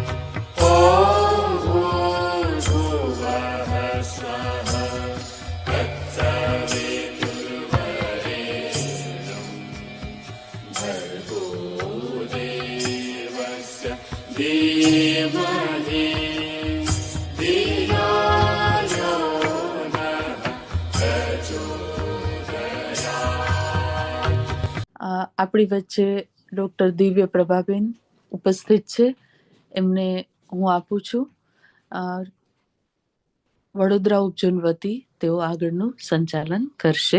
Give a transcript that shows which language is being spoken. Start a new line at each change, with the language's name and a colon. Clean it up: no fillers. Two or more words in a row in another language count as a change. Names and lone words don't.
Sanskrit: ॐ भूर्भुवः स्वः तत्सवितुर्वरेण्यं भर्गो देवस्य धीमहि धियो यो नः प्रचोदयात्।
Gujarati: આપણી વચ્ચે ડૉક્ટર દિવ્ય પ્રભાબેન ઉપસ્થિત છે. એમને હું આપું છું. વડોદરા ઉપજન વતી તેઓ આગળનું સંચાલન કરશે.